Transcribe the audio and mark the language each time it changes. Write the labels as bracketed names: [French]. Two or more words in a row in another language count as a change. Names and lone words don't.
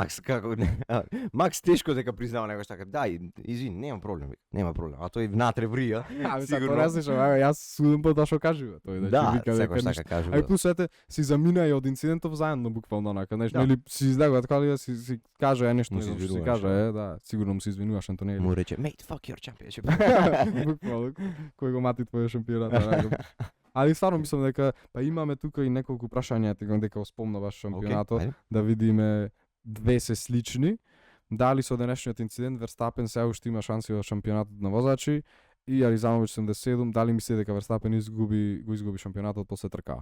[Macedonian] Макс како Макс тешко дека признава него така. Дај, извини, нема проблем. Нема проблем. А тој внатре врија. Ами сигурно. сигурно различно, еве јас судам по тоа што кажува тој да Да, ќе вика дека секојаш ништо. така кажува. Ај плюс ете си замина и од инцидентов заедно буквално онака, знаеш, Да. нели си излегува така ли си каже нешто, Му не се знам што си извинуваш, каже, да, сигурно му се извинуваш Антонели. Му рече, [English] mate, fuck your championship. [Macedonian] Буквално, кој го мати твојот шампионат, онака. Али стварно мислам дека па имаме тука и неколку прашања дека го спомна баш шампионатот, Океј, ајде. да видиме две се слични. Дали со денешниот инцидент Верстапен се уште има шанси во шампионатот на возачи и Аризановиќ 77, дали мисли дека Верстапен го изгуби шампионатот после тркава?